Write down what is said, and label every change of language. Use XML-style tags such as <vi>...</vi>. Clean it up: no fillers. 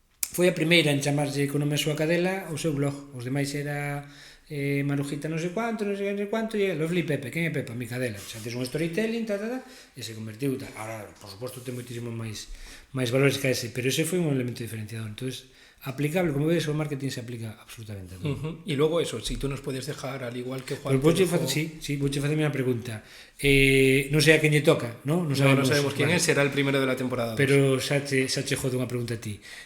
<gl>Foi a primeira en chamarlle co nome da súa cadela o seu blog. Os demais era Marujita non sei quanto, e Lovely Pepe. Quen é Pepa? Mi cadela. Xa tes un storytelling, e se convertiu tal. Ahora, por suposto, ten moitísimo máis valores que ese, pero ese foi un elemento diferenciador. Entonces, aplicable, como vedes, o marketing se aplica absolutamente a todo.</gl> <es>Y luego eso, si tú nos puedes dejar, al igual que Juan...</es> <gl>Pues vouche facer unha pregunta. Non sei a quen lle toca, non?</gl> <es>No sabemos quién es, será el primero de la temporada 2.</es> <gl>Pero xa che jodo unha pregunta a ti.</gl>